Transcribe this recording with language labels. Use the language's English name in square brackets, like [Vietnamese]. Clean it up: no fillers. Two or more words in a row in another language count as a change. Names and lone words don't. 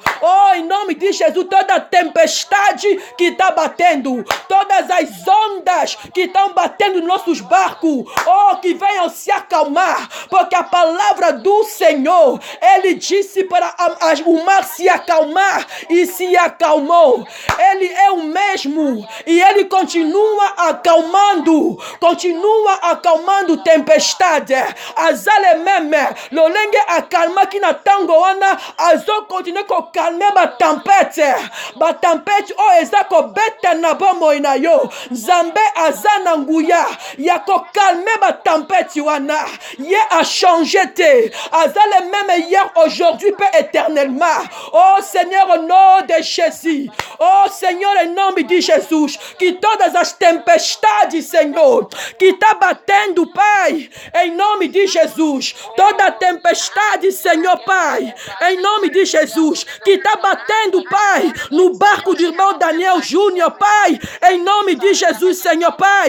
[Portuguese] Oh, em nome de Jesus, toda tempestade que está batendo, todas as ondas que estão batendo nos nossos barcos, oh, que venham se acalmar, porque a palavra do Senhor, Ele disse para o mar se acalmar e se acalmou. Ele é o mesmo e Ele continua acalmando tempestade. [Lingala] Azale meme, lolenge acalma ki na tango wana, azo continue ko calme ba tempête o ezako beta na bomo ina yo. Nzambe azana nguya ya ko calme ba tempête wana. Ye a changé te. [French] Azale même hier, aujourd'hui, peut éternellement. Oh Seigneur, au nom de Jésus. Oh Seigneur, [Portuguese] em nome de Jesus. Que todas as tempestades, Senhor, que está batendo, Pai, em nome de Jesus. Toda tempestade, Senhor, Pai, em nome de Jesus. Que está batendo, Pai, no barco do irmão Daniel Júnior, Pai, em nome de Jesus, Senhor, Pai.